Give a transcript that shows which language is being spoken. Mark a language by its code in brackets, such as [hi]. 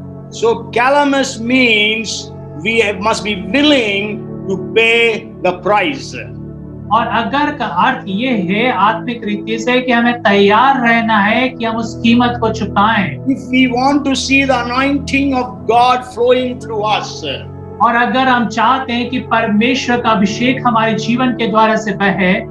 [en] So calamus means we must be willing to pay the price. [hi] और अगर का अर्थ ये है आत्मिक रीति से कि हमें तैयार रहना है कि हम उस कीमत को चुकाएं। [en] If we want to see the anointing of God flowing through us, [hi] और अगर हम चाहते हैं कि परमेश्वर का अभिषेक हमारे जीवन के द्वारा से बहे,